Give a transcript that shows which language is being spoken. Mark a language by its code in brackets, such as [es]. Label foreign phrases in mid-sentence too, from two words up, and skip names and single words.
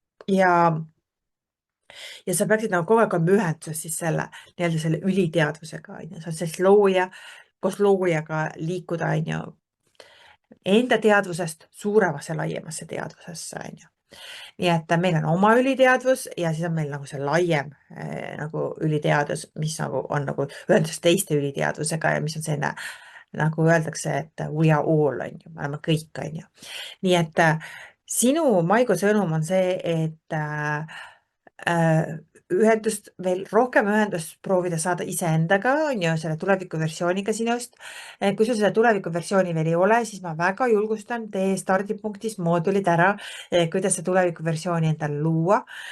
[et] ja sa peaksid nagu kogu aeg olema ühenduses siis selle nii-öelda selle üliteadvusega, on ju, sa oled siis looja, koos loojaga liikuda, on ju, enda teadvusest suuremasse, laiemasse teadvusesse, on ju. nii et meil on oma üliteadvus ja siis on meil nagu see laiem nagu üliteadvus, mis nagu on nagu ühenduses teiste üliteadvusega ja mis on selline, nagu öeldakse, et [en] we are all, [et] on ju, me oleme kõik, on ju. nii et sinu, Maigo, sõnum on see, et ühendust, veel rohkem ühendust proovida saada iseendaga, on ju, selle tulevikuversiooniga sinust. kui sul seda tulevikuversiooni veel ei ole, siis ma väga julgustan, tee stardipunktis moodulid ära, kuidas see tulevikuversiooni endale luua.